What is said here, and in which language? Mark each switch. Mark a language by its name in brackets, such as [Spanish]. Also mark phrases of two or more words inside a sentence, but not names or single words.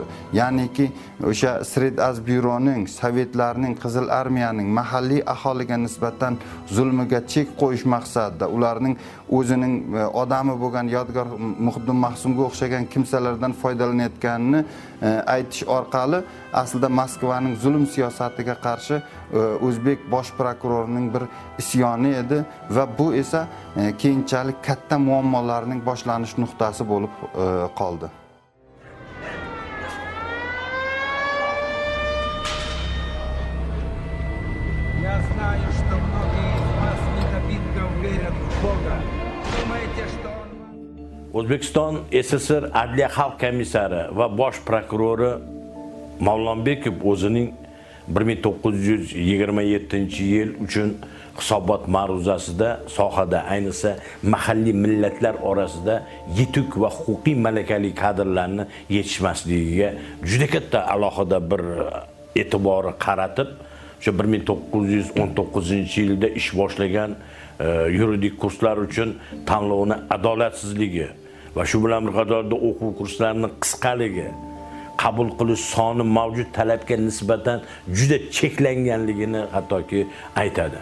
[Uzbek] Ya'niki o'sha Sredazbyuroning, sovetlarning, Qizil armiyaning mahalliy aholiga nisbatan zulmiga chek qo'yish maqsadida ularning o'zining odami bo'lgan Yodgor Muhiddin Mahsumga o'xshagan kimsalardan foydalanayotganini aytish orqali aslida Moskvaning zulm siyosatiga qarshi o'zbek bosh prokurorining bir isyoni edi va bu esa keyinchalik katta muammolarning boshlanish nuqtasi bo'lib qoldi. [Russian] Я знаю, что многие из вас недобитков верят в Бога. Думаете, что Он... [Uzbek] O'zbekiston SSR Adliya xalq komissari va bosh prokurori Mavlonbekov o'zining 1927-yil uchun hisobot ma'ruzasida sohada, ayniqsa mahalliy millatlar orasida yetuk va huquqiy malakali kadrlarni yetishmasligiga juda katta alohida bir e'tibori qaratib, o'sha 1919-yilda ish boshlagan yuridik kurslar uchun tanlovni adolatsizligi va shu bilan bir qatorda o'quv kurslarining qisqaligi, qabul qilish soni mavjud talabga nisbatan juda cheklanganligini hattoki aytadi.